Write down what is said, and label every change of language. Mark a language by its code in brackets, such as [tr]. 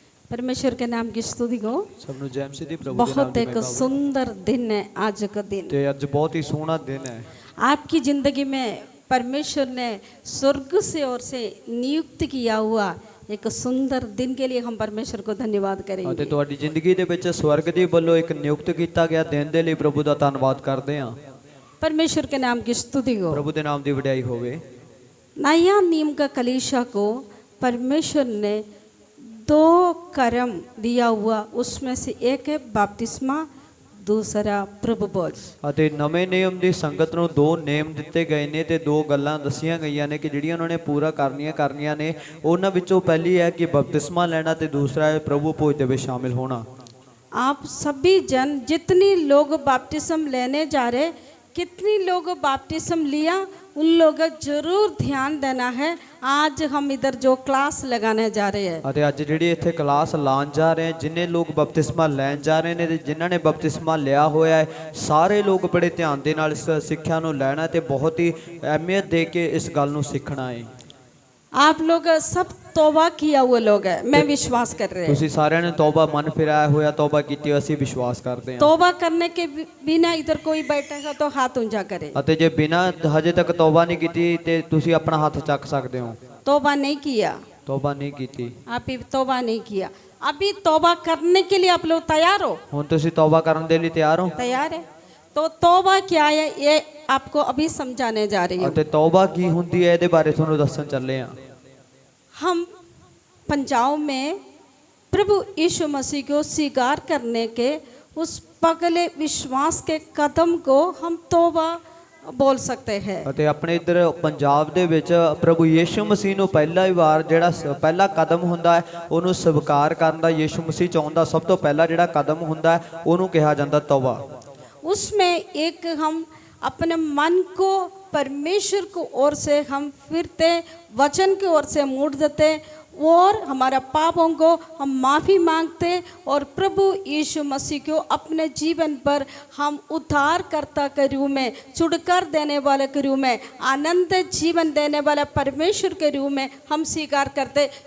[hi] परमेश्वर के नाम की स्तुति हो। [pa] सबनु जय मसीह दी प्रभु [hi] बहुत एक सुंदर दिन है आज का दिन। [pa] ते आज बहुत ही सोहना दिन है। [hi] आपकी जिंदगी में परमेश्वर ने स्वर्ग से ओर से नियुक्त किया हुआ एक सुंदर दिन के लिए हम परमेश्वर को धन्यवाद करेंगे। [pa] ਅਤੇ ਤੁਹਾਡੀ ਜ਼ਿੰਦਗੀ ਦੇ ਵਿੱਚ ਸਵਰਗ ਦੀ ਵੱਲੋਂ ਇੱਕ ਨਿਯੁਕਤ ਕੀਤਾ ਗਿਆ ਦਿਨ ਦੇ ਲਈ ਪ੍ਰਭੂ ਦਾ ਧੰਨਵਾਦ ਕਰਦੇ ਹਾਂ। [hi] परमेश्वर के नाम की स्तुति हो। [pa] प्रभु ਦੇ ਨਾਮ ਦੀ ਵਡਿਆਈ ਹੋਵੇ। [hi] नया नियम का कलीसिया को परमेश्वर ने दो कर्म दिया हुआ, उसमें से एक है बपतिस्मा, दूसरा प्रभु भोज। [pa] ਅਤੇ ਨਵੇਂ ਨਿਯਮ ਦੀ ਸੰਗਤ ਨੂੰ ਦੋ ਨਿਯਮ ਦਿੱਤੇ ਗਏ ਨੇ ਤੇ ਦੋ ਗੱਲਾਂ ਦੱਸੀਆਂ ਗਈਆਂ ਨੇ ਕਿ ਜਿਹੜੀਆਂ ਉਹਨਾਂ ਨੇ ਪੂਰਾ ਕਰਨੀਆਂ ਨੇ। ਉਹਨਾਂ ਵਿੱਚੋਂ ਪਹਿਲੀ ਹੈ ਕਿ ਬਪਤਿਸਮਾ ਲੈਣਾ ਤੇ ਦੂਸਰਾ ਹੈ ਪ੍ਰਭੂ ਭੋਜ ਦੇ ਵਿੱਚ [hi] शामिल होना। आप सभी जन जितनी लोग बपतिस्म लेने जा रहे, कितनी लोग बपतिस्म लिया, उन लोगों जरूर ध्यान देना है। आज हम इधर जो क्लास लगाने जा रहे हैं [pa] ਅਤੇ ਅੱਜ ਜਿਹੜੀ ਇੱਥੇ ਕਲਾਸ ਲਾਉਣ ਜਾ ਰਹੇ ਜਿੰਨੇ ਲੋਕ ਬਪਤਿਸਮਾ ਲੈਣ ਜਾ ਰਹੇ ਨੇ ਤੇ ਜਿਨ੍ਹਾਂ ਨੇ ਬਪਤਿਸਮਾ ਲਿਆ ਹੋਇਆ ਹੈ ਸਾਰੇ ਲੋਕ ਬੜੇ ਧਿਆਨ ਦੇ ਨਾਲ ਇਸ ਸਿੱਖਿਆ ਨੂੰ ਲੈਣਾ ਤੇ ਬਹੁਤ ਹੀ ਅਹਿਮੀਅਤ ਦੇ ਕੇ ਇਸ ਗੱਲ ਨੂੰ ਸਿੱਖਣਾ ਹੈ। [hi] आप लोग सब तौबा किया हुए लोग हैं, मैं विश्वास कर रहे हैं। [pa] ਤੁਸੀਂ ਸਾਰਿਆਂ ਨੇ ਤੌਬਾ ਮਨ ਫਿਰਾਇਆ ਹੋਇਆ ਤੌਬਾ ਕੀਤੀ ਅਸੀਂ ਵਿਸ਼ਵਾਸ ਕਰਦੇ ਹਾਂ। [hi] तौबा करने के बिना इधर कोई बैठेगा तो हाथ ऊंचा करे। [pa] ਅਤੇ ਜੇ ਬਿਨਾਂ ਹਜੇ ਤੱਕ ਤੌਬਾ ਨਹੀਂ ਕੀਤੀ ਤੇ ਤੁਸੀਂ ਆਪਣਾ ਹੱਥ ਚੱਕ ਸਕਦੇ ਹੋ। [hi] तौबा नहीं किया, [pa] ਤੌਬਾ नहीं ਕੀਤੀ, [hi] आप तौबा नहीं किया, अभी तौबा करने के लिए आप लोग तैयार हो? [pa] ਹੁਣ ਤੁਸੀਂ ਤੌਬਾ ਕਰਨ ਦੇ ਲਈ ਤਿਆਰ ਹੋ? [hi] तैयार है। तो तौबा क्या है ये आपको अभी समझाने जा रही हूँ। [pa] ਅਤੇ ਤੌਬਾ ਕੀ ਹੁੰਦੀ ਹੈ ਇਹਦੇ ਬਾਰੇ ਤੁਹਾਨੂੰ ਦੱਸਣ ਚੱਲੇ ਹਾਂ। [hi] हम पंजाब में प्रभु यीशु मसीह को स्वीकार करने के उस पगले विश्वास के कदम को हम तौबा बोल सकते हैं। [pa] ਅਤੇ ਆਪਣੇ ਇੱਧਰ ਪੰਜਾਬ ਦੇ ਵਿੱਚ ਪ੍ਰਭੂ ਯੀਸ਼ੂ ਮਸੀਹ ਨੂੰ ਪਹਿਲਾ ਹੀ ਵਾਰ ਜਿਹੜਾ ਪਹਿਲਾ ਕਦਮ ਹੁੰਦਾ ਹੈ ਉਹਨੂੰ ਸਵੀਕਾਰ ਕਰਨ ਦਾ, ਯੀਸ਼ੂ ਮਸੀਹ ਚਾਹੁਣ ਦਾ ਸਭ ਤੋਂ ਪਹਿਲਾ ਜਿਹੜਾ ਕਦਮ ਹੁੰਦਾ ਹੈ ਉਹਨੂੰ ਕਿਹਾ ਜਾਂਦਾ ਤੌਬਾ। [hi] उसमें एक हम अपने मन को परमेश्वर को ओर से हम फिरते, वचन की ओर से मोड़ देते और हमारा पापों को हम माफ़ी मांगते और प्रभु यीशु मसीह को अपने जीवन पर हम उद्धारकर्ता के रूप में, छुटकारा देने वाले के रूप में, आनंद जीवन देने वाले परमेश्वर के रूप में हम स्वीकार करते।